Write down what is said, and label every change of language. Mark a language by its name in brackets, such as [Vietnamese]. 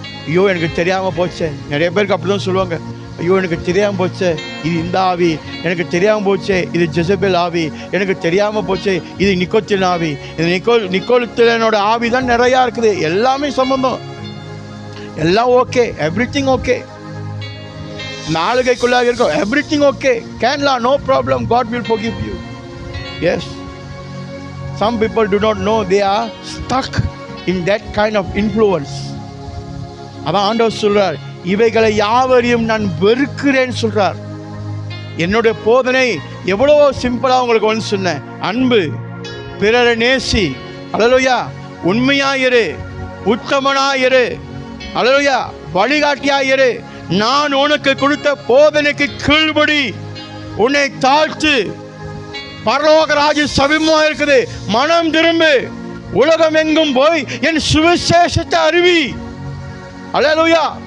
[Tamil] ஐயோ எனக்கு தெரியாமல் போச்சே. நிறைய பேருக்கு அப்படி தான் சொல்லுவாங்க, ஐயோ எனக்கு தெரியாமல் போச்சே, இது இந்த ஆவி, எனக்கு தெரியாமல் போச்சே, இது ஜெசபேல் ஆவி, எனக்கு தெரியாமல் போச்சே, இது நிக்கோத்தின் ஆவி, இது நிக்கோத்திலனோட ஆவி தான் நிறையா இருக்குது. எல்லாமே சம்பந்தம், எல்லாம் ஓகே, [English] Everything okay. [Tamil] இந்த ஆளுகைக்குள்ளாக இருக்கும், [English] Everything okay, கேன்லா, no problem, God will forgive you. Yes, some people do not know they are stuck in that kind of influence. [Tamil] அதான் ஆண்டவர் சொல்றார், இவைகளை யாவரையும் நான் வெறுக்கிறேன் சொல்றார். என்னுடைய போதனை எவ்வளோ சிம்பிளா உங்களுக்கு வந்து சொன்னேன். அன்பு, பிறரை நேசி, அல்லேலூயா, உண்மையாயிரு, உத்தமனாயிரு, அல்லேலூயா, வழிகாட்டியாயிரு, நான் உனக்கு கொடுத்த போதனைக்கு கீழ்படி, உன்னை தாழ்த்து, பரலோக ராஜ்யம் சமீபமா இருக்குது, மனம் திரும்பு, உலகம் எங்கும் போய் என் சுவிசேஷத்தை அறிவி. அல்லேலூயா.